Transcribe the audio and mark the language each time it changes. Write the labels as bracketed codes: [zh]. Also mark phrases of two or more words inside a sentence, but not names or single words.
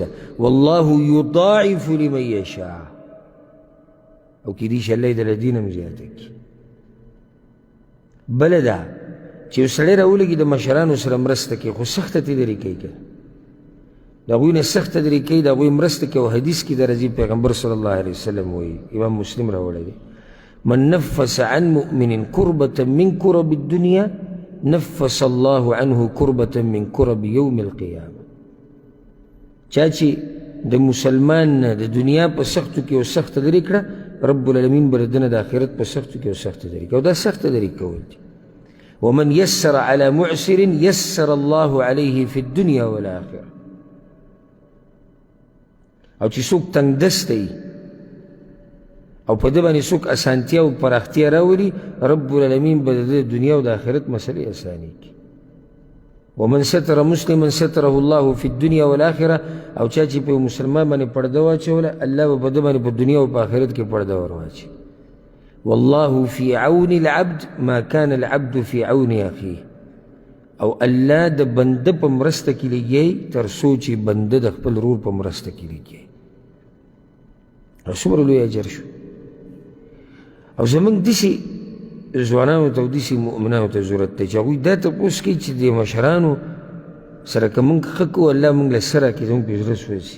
[ar] والله یضاعف لمن یشاء، [ps] او کېدای شي الله یې د له دې نه هم زیاته کړي. بله ده چې یو سړی راولګي د مشرانو سره مرسته کوي، خو سخته طریقې کوي، د هغوی نه سخته طریقې د هغوی مرسته کوي. او حدیث کې د راځي پیغمبر [ar] صلی الله علیه وسلم [ps] وایي، امام مسلم راوړی دی، [ar] من نفس عن مؤمن كربة من كرب الدنيا نفس الله عنه كربة من كرب يوم القيامة. [ps] چا چې د مسلمان نه د دنیا په سختو کې یو سخته لرې کړه، [ar] رب العالمین [ps] به د نه د آخرت په سختو کې یو سخته لرې کړه، او دا سخته لرې کول دي. [ar] ومن يسر على معسر يسر الله عليه في الدنيا والآخرة. [ps] او چې څوک تنګ دسته وي او په ده باندې څوک اسانتیا او پراختیا راولي، [ar] رب العالمین [ps] به د دنیا او د آخرت مسلې اساني کړي. [ar] ومن ستر مسلما ستره الله في الدنيا والآخرة. [ps] او چا چې په مسلمان باندې پرده واچوله، الله به په ده باندې په دنیا او په آخرت کې پرده ور واچوي. [ar] والله في عون العبد ما كان العبد في عون أخيه. [ps] او الله د بنده په مرسته کې لګي تر څو چې بنده د خپل ورور په مرسته کې لګي. څومره لوی اجر شو. او زمونږ داسې ځوانانو ته او داسې مؤمنانو ته ضرورت دی چې هغوی دا تپوس کوي چې د مشرانو سره که موږ ښه کوو، الله موږ له څه راکړي، زموږ په زړه سوځي.